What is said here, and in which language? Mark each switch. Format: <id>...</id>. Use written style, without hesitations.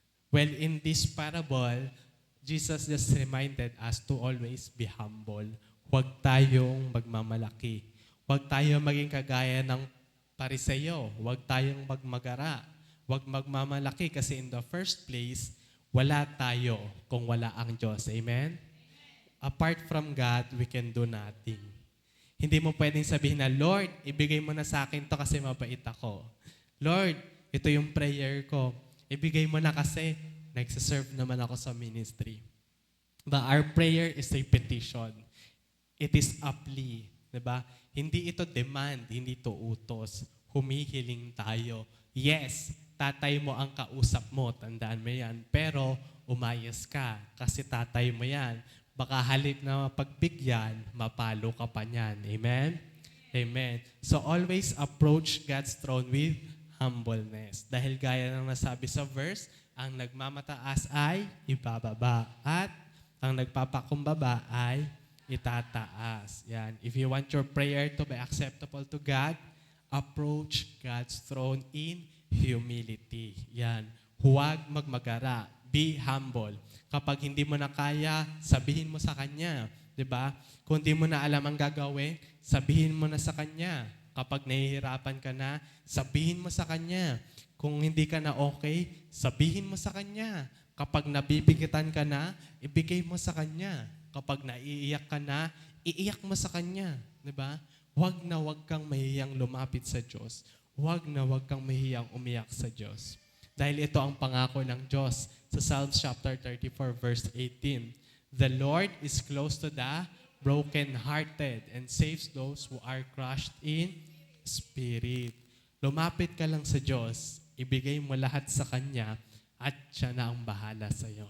<en>Well, in this parable, Jesus just reminded us to always be humble.</en> <tl>Huwag tayong magmamalaki. Huwag tayong maging kagaya ng Pariseyo. Huwag tayong magmagara. Huwag magmamalaki kasi</tl> <en>in the first place,</en> <tl>wala tayo kung wala ang Diyos. Amen?</tl> <en>Apart from God, we can do nothing.</en> <tl>Hindi mo pwedeng sabihin na, Lord, ibigay mo na sa akin to kasi mabait ako. Lord, ito yung prayer ko. Ibigay mo na kasi nagsaserve naman ako sa ministry.</tl> <en>But our prayer is a petition. It is a plea.</en> <tl>Diba? Hindi ito demand, hindi ito utos. Humihiling tayo. Yes, tatay mo ang kausap mo, tandaan mo yan. Pero umayos ka kasi tatay mo yan. Baka halip na mapagbigyan, mapalo ka pa niyan. Amen? Amen.</tl> <en>So always approach God's throne with humbleness.</en> <tl>Dahil gaya ng nasabi sa verse, ang nagmamataas ay ibababa at ang nagpapakumbaba ay itataas. Yan.</tl> <en>If you want your prayer to be acceptable to God, approach God's throne in humility.</en> <tl>Yan. Huwag magmagara.</tl> <en>Be humble.</en> <tl>Kapag hindi mo na kaya, sabihin mo sa Kanya. 'Di ba? Kung hindi mo na alam ang gagawin, sabihin mo na sa Kanya. Kapag nahihirapan ka na, sabihin mo sa Kanya. Kung hindi ka na okay, sabihin mo sa Kanya. Kapag nabibigitan ka na, ibigay mo sa Kanya. Kapag naiiyak ka na, iiyak mo sa Kanya. 'Di ba? Huwag na huwag kang mahihiyang lumapit sa Diyos. Huwag na huwag kang mahihiyang umiyak sa Diyos. Dahil ito ang pangako ng Diyos sa Psalms chapter 34 verse 18.</tl> <en>The Lord is close to the broken-hearted and saves those who are crushed in spirit.</en> <tl>Lumapit ka lang sa Diyos, ibigay mo lahat sa Kanya at siya na ang bahala sa iyo.</tl>